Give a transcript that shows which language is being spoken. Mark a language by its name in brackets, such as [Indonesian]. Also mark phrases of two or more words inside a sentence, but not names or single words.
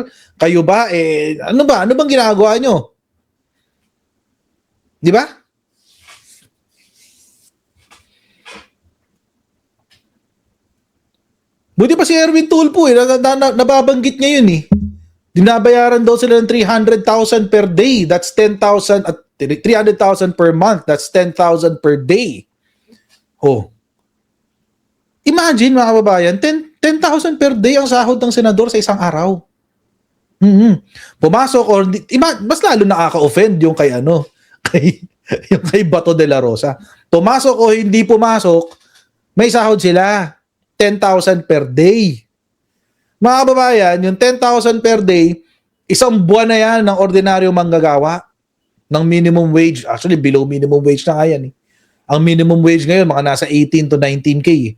[Filipino] Kayo ba, ano bang ginagawa nyo? Di ba? Buti pa si Erwin Tulfo nababanggit niya yun eh. Dinabayaran daw sila ng 300,000 [English] per day. That's 10,000 at 300,000 per month. That's 10,000 per day. Oh. [Filipino] Imagine mga kababayan, 10,000 [English] per day [Filipino] ang sahod ng senador sa isang araw. Pumasok or mas lalo nakaka-offend yung kay yung kay Bato de la Rosa. Pumasok o hindi pumasok, may sahod sila. [English] 10,000 per day. [Filipino] Mga kababayan, yung 10,000 [English] per day, [Filipino] isang buwan na yan ng ordinaryong manggagawa ng [English] minimum wage. Actually, below minimum wage [Filipino] na nga yan. Ang [English] minimum wage [Filipino] ngayon, mga nasa 18 to 19K.